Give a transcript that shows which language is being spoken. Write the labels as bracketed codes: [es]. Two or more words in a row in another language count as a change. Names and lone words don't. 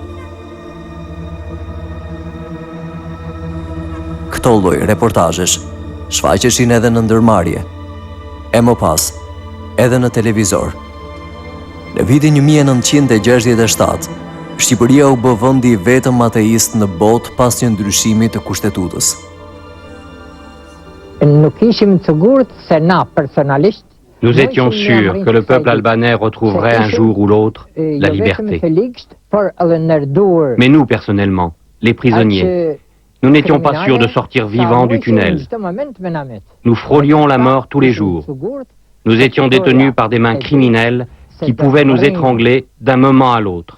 [sq] Këto lloj reportazhesh shfaqeshin edhe në ndërmarrje, e më pas, edhe në televizor. Në vitin 1967, Shqipëria u bë vendi i vetëm ateist në botë pas një ndryshimi të kushtetutës. Nuk ishim të sigurt se na personalisht [fr] Nous étions sûrs que le peuple albanais retrouverait un jour ou l'autre la liberté. Mais nous, personnellement, les prisonniers, nous n'étions pas sûrs de sortir vivants du tunnel. Nous frôlions la mort tous les jours. Nous étions détenus par des mains criminelles qui pouvaient nous étrangler d'un moment à l'autre.